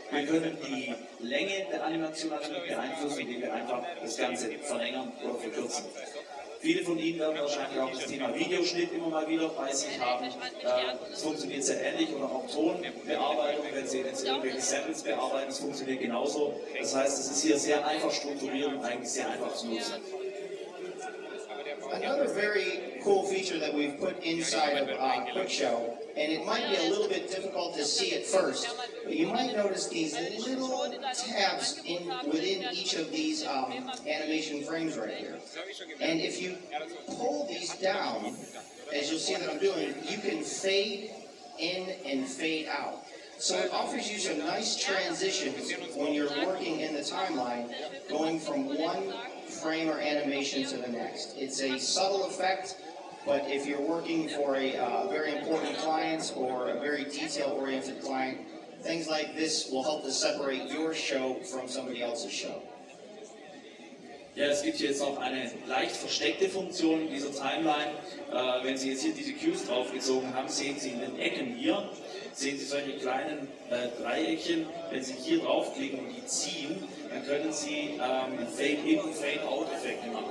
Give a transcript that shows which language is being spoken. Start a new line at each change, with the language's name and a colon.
German: Wir können die Länge der Animation natürlich beeinflussen, indem wir einfach das Ganze verlängern oder verkürzen. Viele von Ihnen werden wahrscheinlich auch das Thema Videoschnitt immer mal wieder bei sich haben. Es funktioniert sehr ähnlich, oder auch Tonbearbeitung, wenn Sie irgendwelche Samples bearbeiten, es funktioniert genauso. Das heißt, es ist hier sehr einfach strukturiert und eigentlich sehr einfach zu nutzen.
English: Another very cool feature that we've put inside of QuickShow, and it might be a little bit difficult to see at first, but you might notice these little tabs within each of these animation frames right here. And if you pull these down, as you'll see that I'm doing, you can fade in and fade out. So it offers you some nice transitions when you're working in the timeline, going from one frame or animation to the next. It's a subtle effect, but if you're working for a very important client or a very detail-oriented client, things like this will help to separate your show from somebody else's show.
German: Ja, es gibt hier jetzt noch eine leicht versteckte Funktion in dieser Timeline. Wenn Sie jetzt hier diese Cues draufgezogen haben, sehen Sie in den Ecken hier, sehen Sie solche kleinen Dreieckchen. Wenn Sie hier draufklicken und die ziehen, dann können Sie Fade-In- und Fade-Out-Effekte machen.